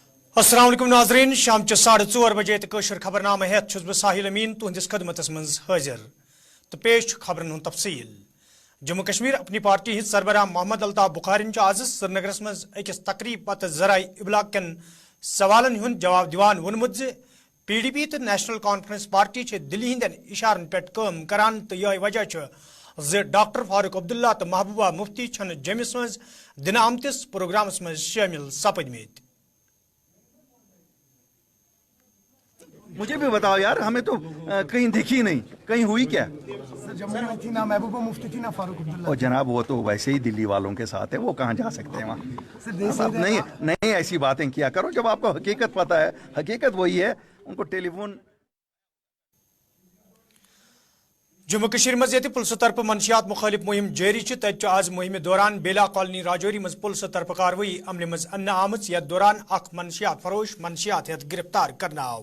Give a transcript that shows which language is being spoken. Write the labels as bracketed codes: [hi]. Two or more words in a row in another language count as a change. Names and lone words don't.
[ks] अस्सलाम वालेकुम नाजरीन शाम 4:30 बजे कशर खबरनामा हेत छुस बह साहिल अमीन तुहंदिस खदमतस मज हाजिर तो पेश खबरन हुंद तफसील। जम्मू कश्मीर अपनी पार्टी हिंद सरबराह मोहम्मद अल्ताफ बुखारी आज श्रीनगरस मज अकिस तकरीब पत जराए इबलाग कन सवालन हुंद जवाब दिवान वोनमुत जे PDP तो नेशनल कॉन्फ्रेंस पार्टी दिल्ली हिंदन इशारन पे काम करान तो यह वजह जे डॉक्टर फारूक अब्दुल्ला तो महबूबा मुफ्ती छन जमिस मज दिन आमतिस प्रोग्रामस मज शामिल सपदमेत। [ur] مجھے بھی بتاؤ یار، ہمیں تو کہیں دکھی نہیں، کہیں ہوئی کیا? جموں میں تھی نا محبوبہ مفتی تھی نا فاروق عبداللہ. اور جناب وہ تو ویسے ہی دلی والوں کے ساتھ ہے، وہ کہاں جا سکتے ہیں وہاں. آپ نہیں نہیں ایسی باتیں کیا کرو جب آپکو حقیقت پتا ہے. حقیقت وہی ہے، انکو ٹیلیفون. [ks] जम्मू कश्मीर मज ये पुलिस तरफ मनशियात मुखालिफ मुहिम जारी तत आज मुहिम दौरान बेला कॉलोनी राजौरी मज पुलिस तरफ कार्रवाई अमल मज अन्न आमत यथ दौरान अख मनशियात फरोश मनशियात हेत गिरफ्तार करना आव।